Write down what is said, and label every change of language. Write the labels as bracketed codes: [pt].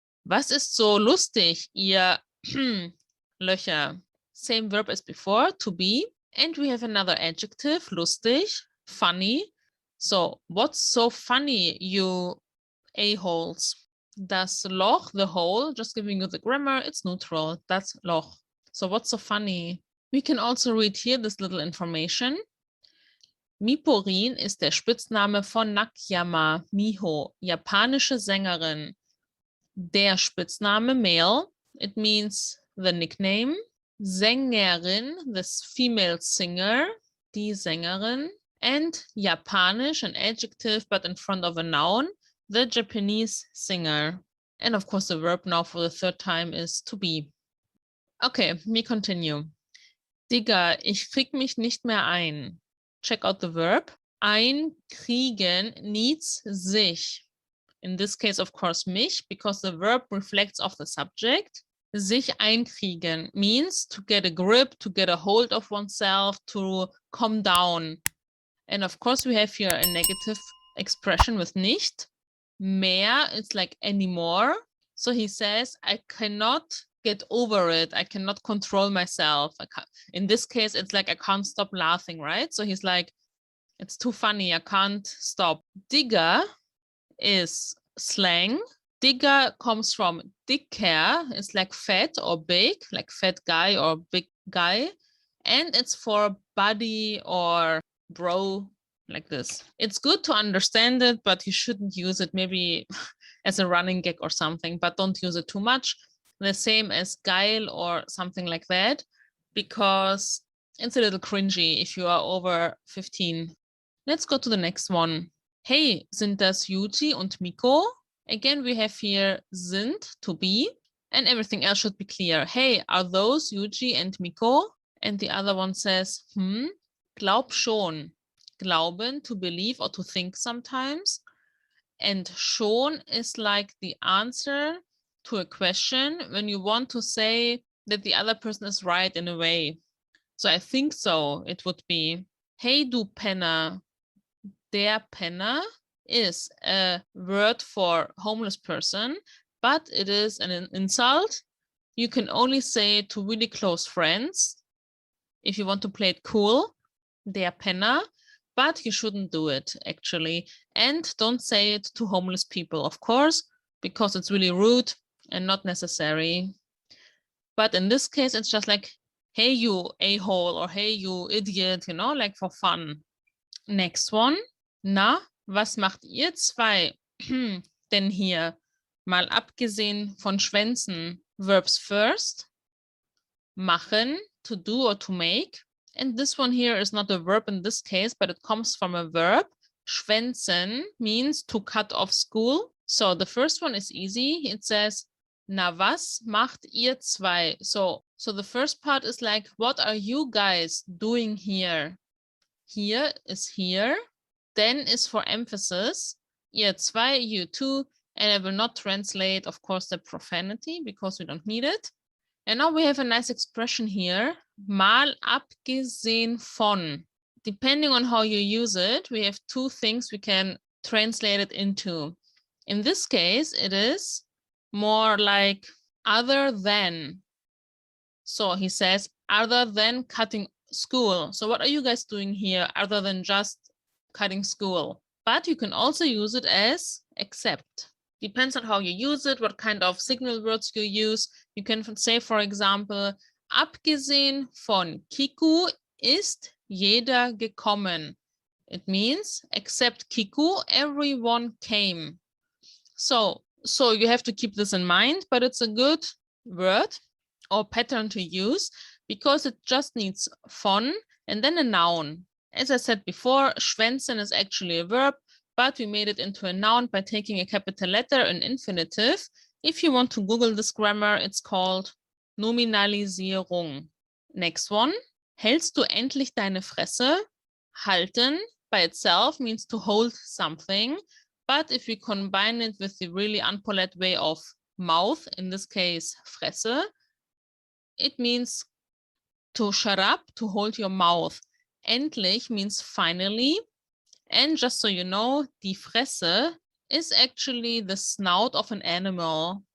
[de] Was ist so lustig, ihr Löcher? [en] Same verb as before, to be. And we have another adjective, lustig, funny. So what's so funny, you a-holes? Das Loch, the hole, just giving you the grammar, it's neutral. That's Loch. So what's so funny? We can also read here this little information. [de] Miporin ist der Spitzname von Nakayama Miho, japanische Sängerin. [en] Der Spitzname, male, it means the nickname. Sängerin, this female singer, die Sängerin. And Japanisch, an adjective, but in front of a noun. The Japanese singer. And of course, the verb now for the third time is to be. Okay, we continue. [de] Digga, ich krieg mich nicht mehr ein. [en] Check out the verb. Einkriegen needs sich. In this case, of course, mich, because the verb reflects of the subject. Sich einkriegen means to get a grip, to get a hold of oneself, to calm down. And of course, we have here a negative expression with nicht. Mehr, it's like anymore. So he says, I cannot get over it. I cannot control myself. In this case, it's like I can't stop laughing, right? So he's like, it's too funny. I can't stop. Digger is slang. Digger comes from dicker. It's like fat or big, like fat guy or big guy. And it's for buddy or bro, like this. It's good to understand it, but you shouldn't use it maybe as a running gag or something, but don't use it too much. The same as geil or something like that, because it's a little cringy if you are over 15. Let's go to the next one. [de] Hey, sind das Yuji und Miko? [en] Again, we have here sind, to be, and everything else should be clear. Hey, are those Yuji and Miko? And the other one says, [de] glaub schon. [en] Glauben, to believe or to think sometimes. And schon is like the answer to a question when you want to say that the other person is right in a way. So I think so, it would be, [de] hey du Penner. [en] Der Penner is a word for homeless person, but it is an insult. You can only say it to really close friends if you want to play it cool. Der Penner. But you shouldn't do it, actually. And don't say it to homeless people, of course, because it's really rude and not necessary. But in this case, it's just like, hey, you a-hole, or hey, you idiot, you know, like for fun. Next one. Na, [de] Was macht ihr zwei denn hier? Mal abgesehen von Schwänzen. [en] Verbs first. Machen, to do or to make. And this one here is not a verb in this case, but it comes from a verb. Schwänzen means to cut off school. So the first one is easy. It says, [de] na was macht ihr zwei? [en] So the first part is like, what are you guys doing here? Here is here. Then is for emphasis. Ihr zwei, you two. And I will not translate, of course, the profanity because we don't need it. And now we have a nice expression here. [de] Mal abgesehen von. [en] Depending on how you use it, we have two things we can translate it into. In this case, it is more like other than. So he says, other than cutting school. So what are you guys doing here other than just cutting school? But you can also use it as except. Depends on how you use it, what kind of signal words you use. You can say, for example, [de] abgesehen von Kiku ist jeder gekommen. [en] It means, except Kiku, everyone came. So you have to keep this in mind, but it's a good word or pattern to use because it just needs von and then a noun. As I said before, schwänzen is actually a verb, but we made it into a noun by taking a capital letter, an infinitive. If you want to Google this grammar, it's called Nominalisierung. Next one. [de] Hältst du endlich deine Fresse? [en] Halten by itself means to hold something. But if we combine it with the really unpolite way of mouth, in this case, Fresse, it means to shut up, to hold your mouth. Endlich means finally. And just so you know, die Fresse is actually the snout of an animal.